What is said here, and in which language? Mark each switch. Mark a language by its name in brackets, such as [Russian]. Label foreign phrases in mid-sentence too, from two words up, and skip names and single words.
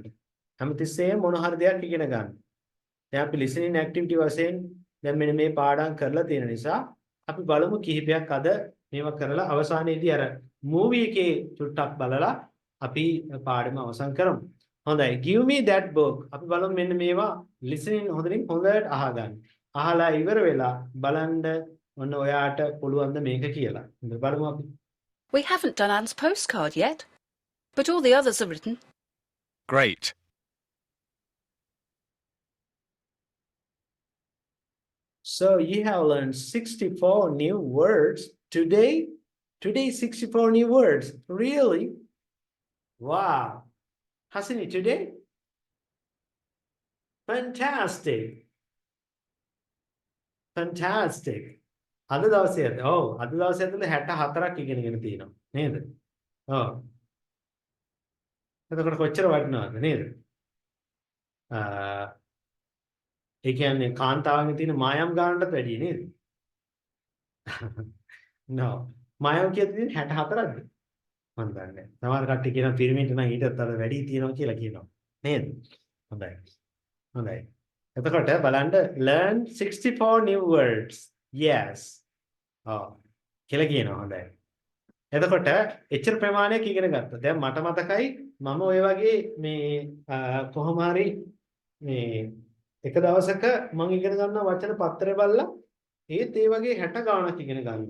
[Sinhala] හැමතිස්සෙම මොන හරි දෙයක් ඉගෙන ගන්න. දැන් අපි [English] listening activity [Sinhala] වශයෙන් දැන් මෙන්න මේ පාඩම් කරලා තියෙන නිසා අපි බලමු කිහිපයක් අද මේවා කරලා අවසානයේදී අර movie එකේ චුට්ටක් බලලා අපි පාඩම අවසන් කරමු. හොඳයි. [English] Give me that book. [Sinhala] අපි බලමු මෙන්න මේවා listening හොඳට අහගන්න. අහලා ඉවර වෙලා බලන්න ඔන්න ඔයාට පුළුවන් ද මේක කියලා. බලමු අපි. [English] We haven't done Anne's postcard yet, but all the others are written. Great. So you have learned 64 new words today. Today 64 new words. Really? Wow. Hasn't it today? Fantastic. Fantastic. [Sinhala] අද දවසේ අද දවසේ ඇතුළේ 64ක් ඉගෙනගෙන තියෙනවා නේද? ඔව්. එතකොට කොච්චර වටිනවද නේද? ඒ කියන්නේ කාන්තාවන්ගේ තියෙන මායම් ගානටත් වැඩිය නේද? no. මායම් කියලා තියෙන්නේ 64ක්ද? මම දන්නේ නැහැ. සමහර කට්ටිය කියනවා පිරමීඩ් නම් ඊටත් වඩා වැඩි තියෙනවා කියලා කියනවා. නේද? හොඳයි. හොඳයි. එතකොට බලන්න [English] learn 64 new words. Yes. [Sinhala] ඔව්. කියලා කියනවා. හොඳයි. එතකොට එච්චර ප්‍රමාණයක් ඉගෙන ගත්තා. දැන් මට මතකයි මම ওই වගේ මේ කොහොම හරි මේ එක දවසක මම ඉගෙන ගන්න වචන පත්‍රය බලලා ඒත් ඒ වගේ 60 ගාණක් ඉගෙන ගන්නවා.